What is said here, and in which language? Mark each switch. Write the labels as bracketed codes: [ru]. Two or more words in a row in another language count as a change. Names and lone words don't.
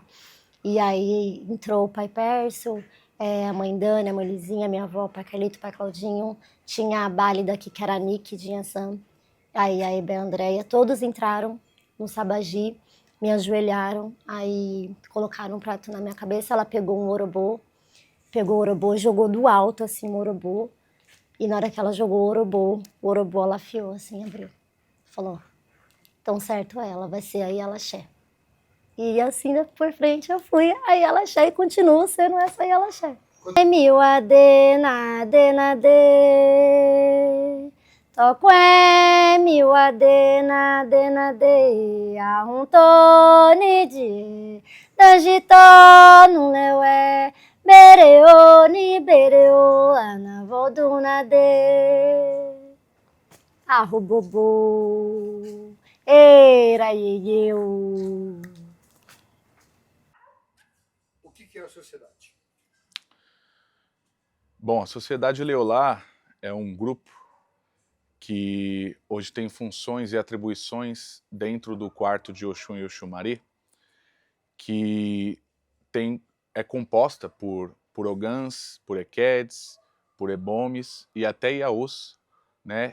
[pt] E aí entrou o pai Pércio, a mãe Dani, a mãe Lizinha, minha avó, o pai Carlito, o pai Claudinho, tinha a Bali daqui, que era a Nick de Yansan, aí a Ebe, a Andréia, todos entraram no Sabagi, me ajoelharam, aí colocaram um prato na minha cabeça, ela pegou o orobô, jogou do alto assim o orobô, e na hora que ela jogou o orobô ela afiou assim, abriu, falou, tão certo ela, vai ser a Yalaxé. E assim por frente eu fui a Yalaxé e continuo sendo essa Yalaxé. [fon] Meu adena, adena, de. [pt] Toco meu [fon] adena, adena, de. Arruntone de. Dagito no leué. Bereo ni bereo. Anavoduna de. Arrubobo. [pt] Era eu. O que é a sociedade? Bom, a Sociedade Leolá é um grupo que hoje tem funções e atribuições dentro do quarto de Oxum e Oxumari, que é composta por Ogãs, por Equedes, por Ebomes e até Iaôs, né?